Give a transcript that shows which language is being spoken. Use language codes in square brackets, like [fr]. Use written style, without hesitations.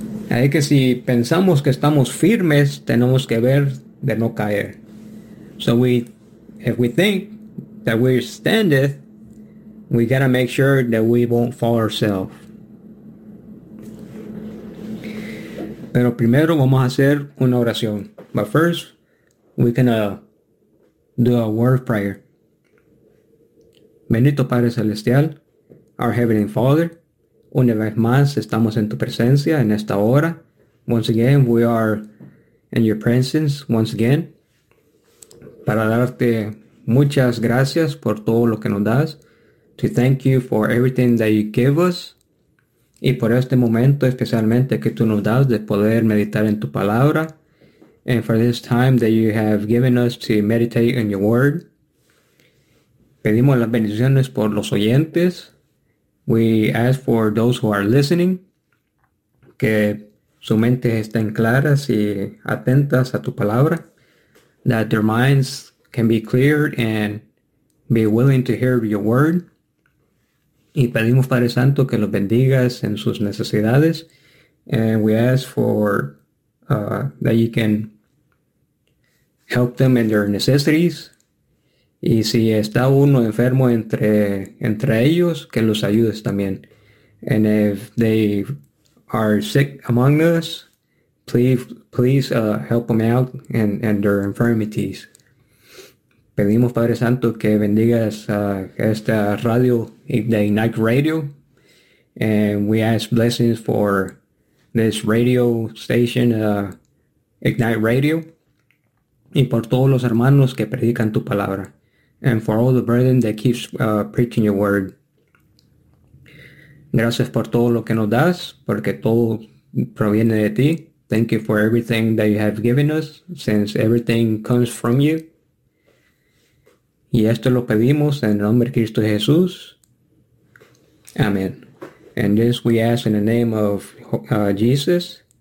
[es] Es que si pensamos que estamos firmes, tenemos que ver de no caer. [en] So if we think that we standeth, we gotta make sure that we won't fall ourselves. [es] Pero primero vamos a hacer una oración. [en] But first, we're gonna do a word of prayer. [es] Bendito Padre Celestial, [en] our Heavenly Father, [es] una vez más estamos en tu presencia en esta hora. [en] Once again, we are in your presence once again. [es] Para darte muchas gracias por todo lo que nos das. [en] To thank you for everything that you give us. [es] Y por este momento especialmente que tú nos das de poder meditar en tu palabra. [en] And for this time that you have given us to meditate in your word. [es] Pedimos las bendiciones por los oyentes. [en] We ask for those who are listening, [es] que su mente estén claras y atentas a tu palabra, [en] that their minds can be cleared and be willing to hear your word. [es] Y pedimos, Padre Santo, que los bendigas en sus necesidades. [en] And we ask for that you can help them in their necessities. [es] Y si está uno enfermo entre ellos, que los ayudes también. [en] And if they are sick among us, please help them out in their infirmities. [es] Pedimos, Padre Santo, que bendigas esta radio, the Ignite Radio. [en] And we ask blessings for this radio station, Ignite Radio. [es] Y por todos los hermanos que predican tu palabra. [en] And for all the brethren that keeps preaching your word. [es] Gracias por todo lo que nos das, porque todo proviene de ti. [en] Thank you for everything that you have given us, since everything comes from you. [es] Y esto lo pedimos en el nombre de Cristo Jesús. [en] Amen. And this we ask in the name of Jesus.